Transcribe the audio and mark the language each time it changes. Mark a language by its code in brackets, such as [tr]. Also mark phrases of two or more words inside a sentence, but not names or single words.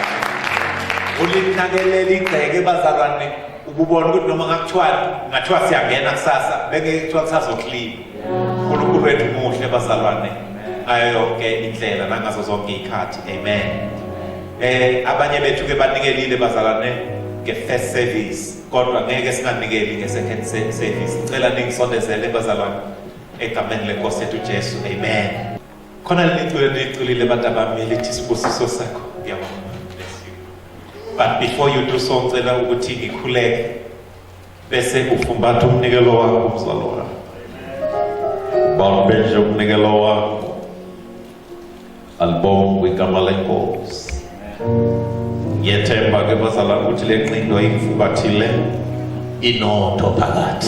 [zu] Ulinakelela igceke bazalwane ububona ukuthi noma ngathiwa siyangena kusasa beke kuthiwa kusazoclean. uNkulunkulu wethu muhle bazalwane ngayo yonke indlela nangazo zonke izikhathi. Amen. Abanye bethu ke banikelile bazalwane nge- [en] first service [zu] kodwa ngeke singanikeli nge- [en] second service. [zu] Ngicela ningisondezele bazalwane egameni lenkosi yethu Jesu. Amen. Khona liculile bantu bami lithi sibusiso sakho. Ngiyabonga. [en] But before you do so [zu] ngicela ukuthi ngikhuleke bese ufumbatha umnikelo wakho mzalwane. Bawubeshe umnikelo wakho. Album kwigama lenkosi. Ngiyethemba ke bazalwane ukuthi le nqindo ayikufubathile inotho phakathi.